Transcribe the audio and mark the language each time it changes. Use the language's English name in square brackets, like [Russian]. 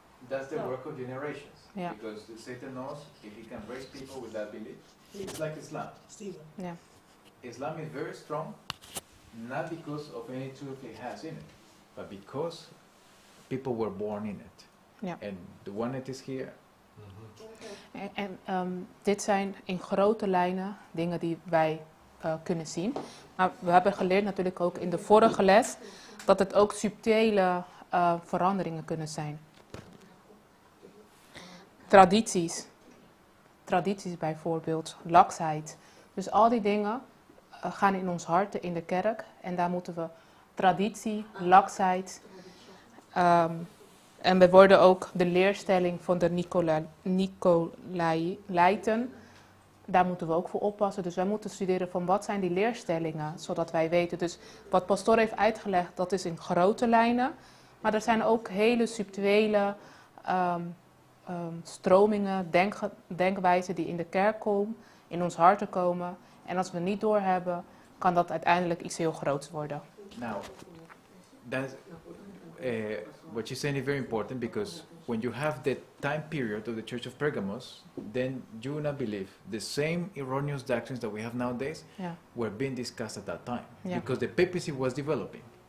[English] That's the work of generations. Yeah. Because Satan knows if he can raise people with that belief, it's like Islam. [Dutch] Ja. [English] Islam is very strong, not because of any truth it has in it, but because people were born in it. [Dutch] Ja. [English] And the one that is here. [Dutch] En dit zijn in grote lijnen dingen die wij kunnen zien. Maar we hebben geleerd natuurlijk ook in de vorige les dat het ook subtiele veranderingen kunnen zijn. Tradities bijvoorbeeld, laksheid. Dus al die dingen gaan in ons hart, in de kerk. En daar moeten we traditie, laksheid. En we worden ook de leerstelling van de Nicolaïten. Daar moeten we ook voor oppassen. Dus wij moeten studeren van wat zijn die leerstellingen, zodat wij weten. Dus wat pastoor heeft uitgelegd, dat is in grote lijnen. Maar er zijn ook hele subtiele stromingen, denkwijzen die in de kerk komen, in ons harten komen. En als we niet doorhebben, kan dat uiteindelijk iets heel groots worden. [English] Now, that's, what you're saying is very important, because when you have the time period of the Church of Pergamos, then you will not believe the same erroneous doctrines that we have nowadays were being discussed at that time, because the papacy was developing.